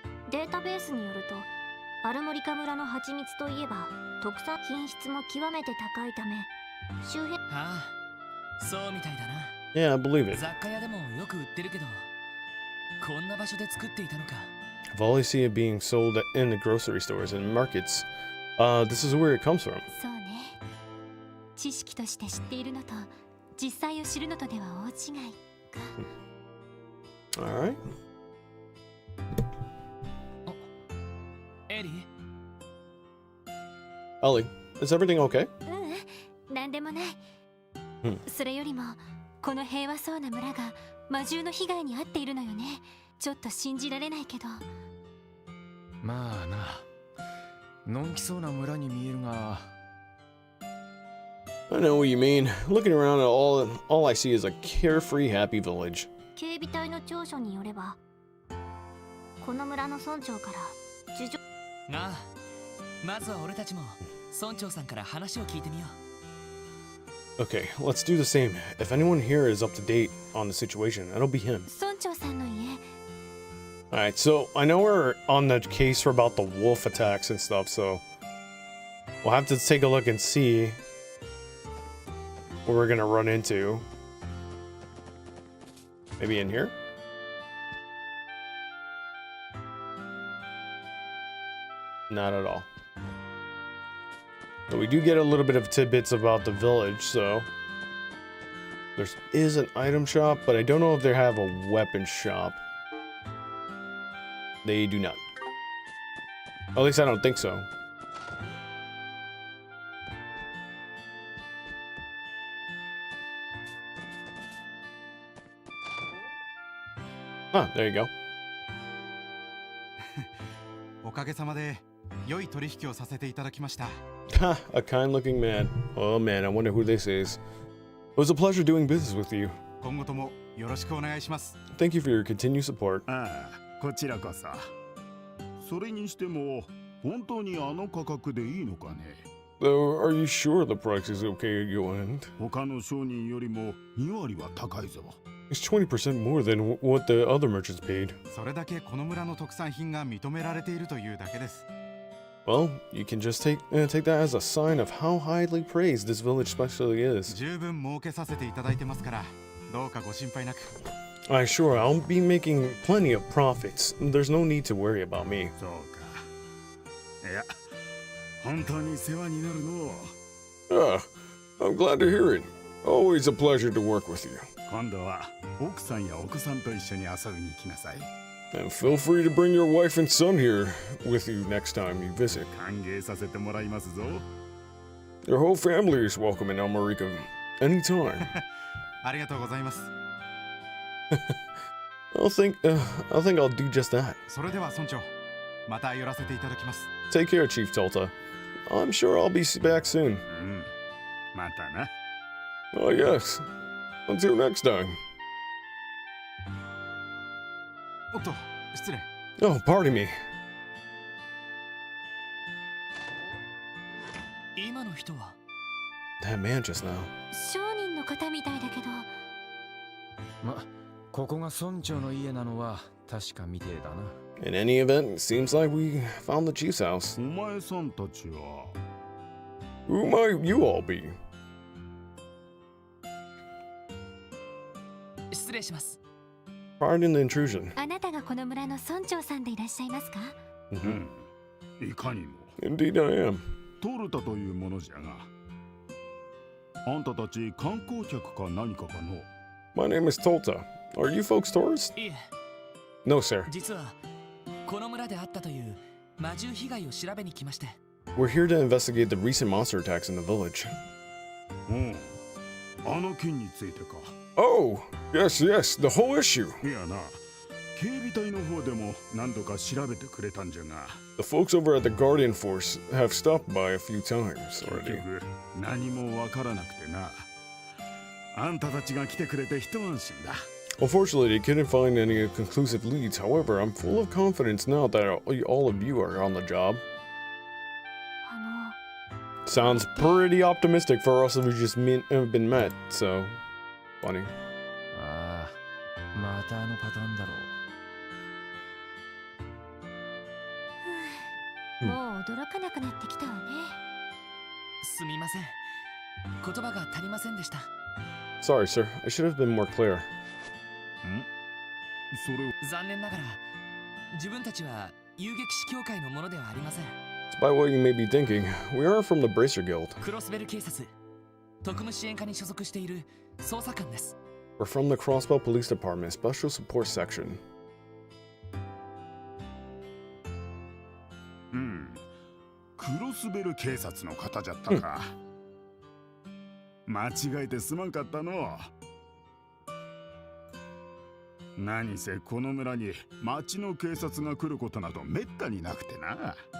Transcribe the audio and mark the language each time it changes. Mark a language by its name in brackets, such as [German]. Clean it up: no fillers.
[Japanese] データベースによると、アルモリカ村の蜂蜜といえば特産品質も極めて高いため、周辺。ああ、そうみたいだな。 [English] Yeah, I believe it. [Japanese] 雑貨屋でもよく売ってるけど、こんな場所で作っていたのか。 [English] I've always seen it being sold in the grocery stores and markets. This is where it comes from. [Japanese] そうね。知識として知っているのと実際を知るのとでは大違いか。 [English] All right. [Japanese] エリー、 [English] Ellie, is everything okay? [Japanese] なんでもない。うんそれよりもこの平和そうな村が魔獣の被害に遭っているのよね。ちょっと信じられないけど。まあな、のんきそうな村に見えるが。 [English] I know what you mean. Looking around at all I see is a carefree, happy village. [Japanese] 警備隊の調書によれば、この村の村長から事情。ああ、まずは俺たちも村長さんから話を聞いてみよう。 [English] Okay, let's do the same. If anyone here is up to date on the situation, it'll be him. [Japanese] 村長さんの家。 [English] Alright, so I know we're on the case for about the wolf attacks and stuff, so we'll have to take a look and see what we're gonna run into. Maybe in here? Not at all. But we do get a little bit of tidbits about the village, so there is an item shop, but I don't know if they have a weapon shop. They do not. At least I don't think so. There you go. [Japanese] おかげさまで良い取引をさせていただきました。 [English] Ha, a kind-looking man. Oh man, I wonder who this is. It was a pleasure doing business with you. [Japanese] 今後ともよろしくお願いします。 [English] Thank you for your continued support. [Japanese] ああ、こちらこそ。それにしても本当にあの価格でいいのかね。 [English] Though, are you sure the price is okay at your end? [Japanese] 他の商人よりも2割は高いぞ。 [English] It's 20% more than what the other merchants paid. [Japanese] それだけこの村の特産品が認められているというだけです。 [English] Well, you can just take that as a sign of how highly praised this village specialty is. [Japanese] 十分儲けさせていただいてますから、どうかご心配なく。 [English] I sure I'll be making plenty of profits. There's no need to worry about me. [Japanese] そうか。いや、本当に世話になるの。 [English] Ah, I'm glad to hear it. Always a pleasure to work with you. [Japanese] 今度は奥さんやお子さんと一緒に遊びに来なさい。 [English] And feel free to bring your wife and son here with you next time you visit. [Japanese] 歓迎させてもらいますぞ。 [English] Your whole family is welcome in Almerica anytime. [Japanese] ありがとうございます。 [English] I think I'll do just that. [Japanese] それでは村長、また寄らせていただきます。 [English] Take care, Chief Tolta. I'm sure I'll be back soon. [Japanese] うん。またな。 [English] Oh yes. Until next time. [Japanese] おっと、失礼。 [English] Oh, pardon me. [Japanese] 今の人は [English] That man just now. [Japanese] 商人の方みたいだけど。ま、ここが村長の家なのは確かみてえだな。 [English] In any event, it seems like we found the chief's house. [Japanese] お前さんたちは。 [English] Who might you all be? [Japanese] 失礼します。 [English] Pardon the intrusion. [Japanese] あなたがこの村の村長さんでいらっしゃいますか？うん。いかにも。 [English] Indeed, I am. [Japanese] トルタというものじゃが。あんたたち観光客か何かかの。 [English] My name is Tolta. Are you folks tourists? [Japanese] いえ、 [English] No, sir. [Japanese] 実はこの村であったという魔獣被害を調べに来まして。 [English] We're here to investigate the recent monster attacks in the village. [Japanese] うん。あの件についてか。 [English] Oh, yes, the whole issue. [Japanese] いやな。警備隊の方でも何度か調べてくれたんじゃが。 [English] The folks over at the Guardian Force have stopped by a few times [Japanese] 結 [English] already. [Japanese] 局何もわからなくてな。あんたたちが来てくれて一安心だ。 [English] Unfortunately, they couldn't find any conclusive leads. However, I'm full of confidence now that all of you are on the job. Sounds pretty optimistic for us if we just have been met, so funny. [Japanese] ああ、またあのパターンだろう。もう驚かなくなってきたわね。すみません。言葉が足りませんでした。 [English] Sorry, sir. I should have been more clear. [Japanese] それを残念ながら自分たちは遊撃士協会のものではありません。 [English] Despite what you may be thinking, we aren't from the Bracer Guild. [Japanese] クロスベル警察特務支援課に所属している捜査官です。 [English] We're from the Crossbow Police Department, Special Support Section. [Japanese] クロスベル警察の方じゃったか。間違えてすまんかったの。何せこの村に町の警察が来ることなどめったになくてな。